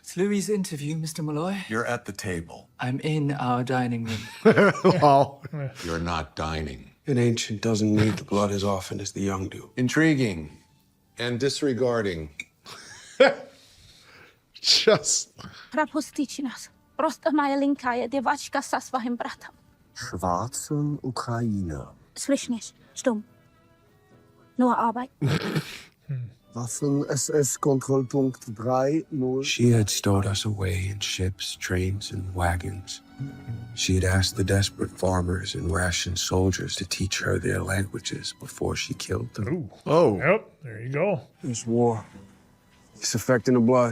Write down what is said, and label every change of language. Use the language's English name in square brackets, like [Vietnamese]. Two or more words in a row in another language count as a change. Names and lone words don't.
[English] It's Louis' interview, Mr. Malloy. You're at the table. I'm in our dining room. Oh, You're not dining. An ancient doesn't need the blood as often as the young do. Intriguing and disregarding. just... [Russian] Пропустите нас. Просто моя маленькая девочка со своим братом. [German] Schwarzen Ukraine. Слышишь? Stumm. Nur Arbeit. Waffen-SS-Kontrollpunkt 3-0. [English] She had stowed us away in ships, trains, and wagons. She had asked the desperate farmers and rationed soldiers to teach her their languages before she killed them. Ooh. Oh. Yep, there you go. It's war. It's affecting the blood.